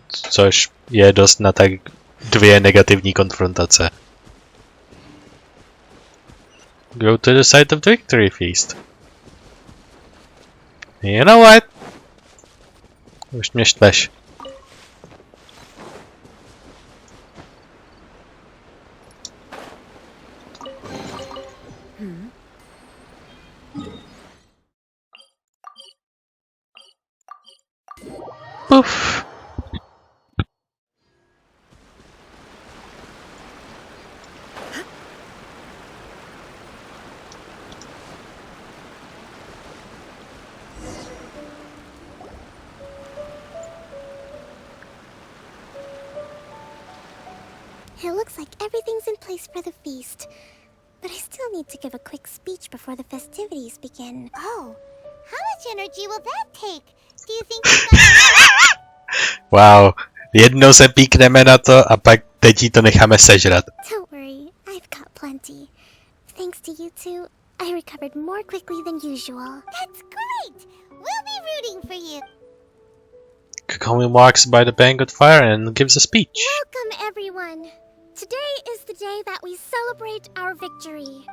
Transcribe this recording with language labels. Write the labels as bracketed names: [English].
[Czech] Což je dost na tak 2 negativní konfrontace. [English] Go to the site of the victory feast. You know what? [Czech] Už mě štveš. Oof. [English] It looks like everything's in place for the feast. But I still need to give a quick speech before the festivities begin. Oh, how much energy will that take? Do you think you're gonna... [Czech] Wow, jednou se píkneme na to a pak teď jí to necháme sežrat. [English] Don't worry, I've got plenty. Thanks to you two, I recovered more quickly than usual. That's great! We'll be rooting for you. Kokomi walks by the banquet fire and gives a speech. Welcome, everyone. Today is the day that we celebrate our victory.